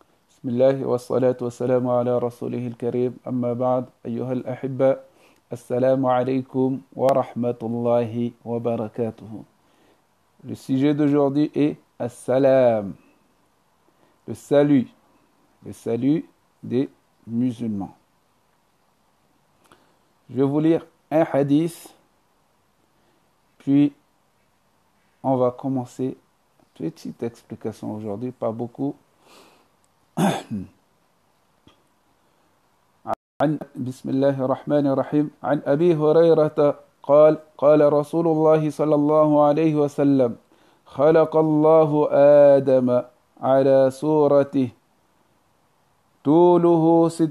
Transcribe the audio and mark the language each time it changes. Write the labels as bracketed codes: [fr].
[ar] بسم الله والصلاة والسلام على رسوله الكريم أما بعد أيها الأحبة السلام عليكم ورحمة الله وبركاته. [fr] Le sujet d'aujourd'hui est As-Salam, le salut des musulmans. Je vais vous lire un hadith, puis on va commencer. Petite explication aujourd'hui, pas beaucoup. [ar] بسم الله الرحمن الرحيم عن أبي هريرة قال قال رسول الله صلى الله عليه وسلم خلق الله آدم على صورته طوله